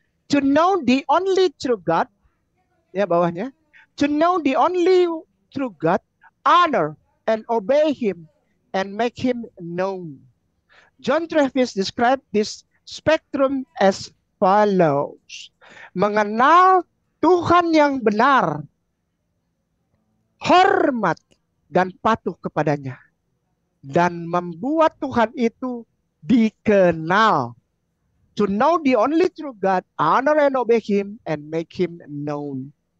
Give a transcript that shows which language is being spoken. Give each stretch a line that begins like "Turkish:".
English: To know the only true God.
Indonesian: Ya bawahnya.
English: To know the only true God, honor and obey Him and make Him known. John Travis described this spectrum as follows.
Indonesian: Mengenal Tuhan yang benar, hormat dan patuh kepadanya, dan membuat Tuhan itu dikenal.
English: To know the only true God, honor and obey Him and make Him known.